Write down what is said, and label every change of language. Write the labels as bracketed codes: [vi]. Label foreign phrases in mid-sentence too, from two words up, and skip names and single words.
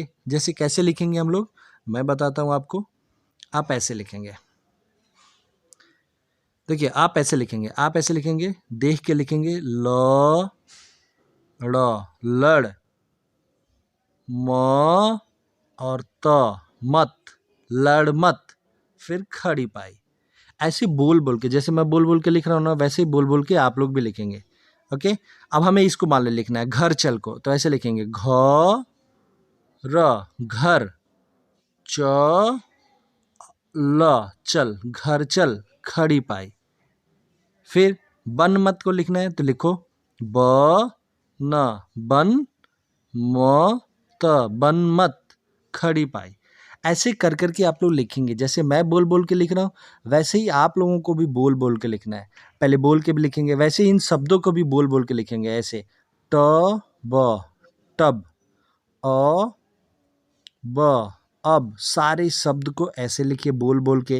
[hi] जैसे कैसे लिखेंगे हम लोग, मैं बताता हूँ आपको। आप ऐसे लिखेंगे, देखिए आप ऐसे लिखेंगे, देख के लिखेंगे ल ड़ लड़, म और त मत, लड़ मत, फिर खड़ी पाई। ऐसे बोल बोल के, जैसे मैं बोल बोल के लिख रहा हूँ ना, वैसे ही बोल बोल के आप लोग भी लिखेंगे। ओके, अब हमें इसको मान लो लिखना है घर चल को, तो ऐसे लिखेंगे घ र घर, च ल चल, घर चल, खड़ी पाई। फिर बन मत को लिखना है, तो लिखो ब न बन, म त बन मत, खड़ी पाई। ऐसे कर करके आप लोग लिखेंगे। जैसे मैं बोल बोल के लिख रहा हूँ, वैसे ही आप लोगों को भी बोल बोल के लिखना है। पहले बोल के भी लिखेंगे, वैसे ही इन शब्दों को भी बोल बोल के लिखेंगे। ऐसे ट ब टब, अ ब अब, सारे शब्द को ऐसे लिखिए बोल बोल के।